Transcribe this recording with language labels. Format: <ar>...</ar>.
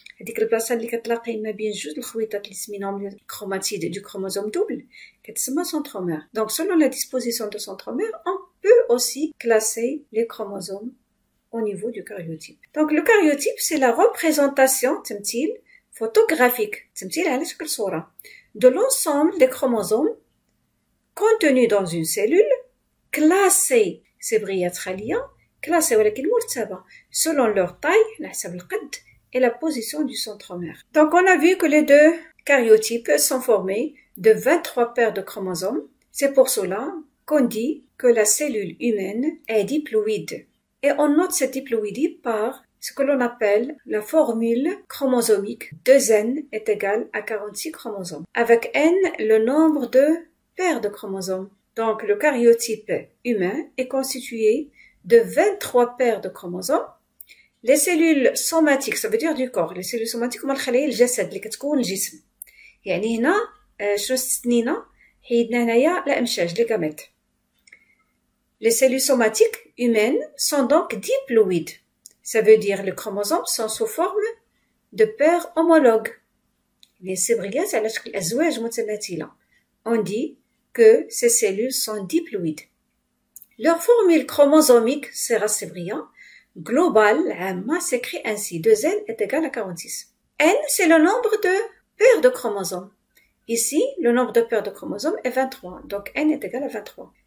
<ar>هذيك البلاصة اللي كتلاقي ما بين جوج الخويطات اللي سميناهم الكروماتيد</ar> <fr>du chromosome double</fr> <ar>كتسمى centromère.</ar> <fr>Donc selon la disposition de centromère, on peut aussi classer les chromosomes au niveau du karyotype. Donc le karyotype c'est la représentation</fr> <ar>تمثيل</ar> <fr>photographique</fr> <ar>تمثيل على شكل صورة</ar> <fr>de l'ensemble des chromosomes contenus dans une cellule classés</fr> <ar>سبغيات خلية</ar> <fr>classés</fr> <ar>ولكن مرتبة</ar> <fr>selon leur taille</fr> <ar>على حسب القد</ar> <fr>et la position du centromère. Donc on a vu que les deux karyotypes sont formés de 23 paires de chromosomes. C'est pour cela qu'on dit que la cellule humaine est diploïde. Et on note cette diploïdie par ce que l'on appelle la formule chromosomique 2n est égal à 46 chromosomes. Avec n, le nombre de paires de chromosomes. Donc le karyotype humain est constitué de 23 paires de chromosomes. Les cellules somatiques, ça veut dire du corps. Les cellules somatiques</fr> <ar>هما الخلايا الجسد اللي كتكون الجسم. يعني هنا شنو استثنينا؟ حيدنا هنايا الأمشاج</ar> <fr>les gamètes. Les cellules somatiques humaines sont donc diploïdes. Ça veut dire les chromosomes sont sous forme de paires homologues.</fr> <ar>Les سبغيات على شكل أزواج متماثلة.</ar> <fr>On dit que ces cellules sont diploïdes. Leur formule chromosomique sera سبغية globale عامة s'écrit ainsi 2n est égal à 46. N c'est le nombre de paires de chromosomes. Ici, le nombre de paires de chromosomes est 23, donc n est égal à 23.</fr>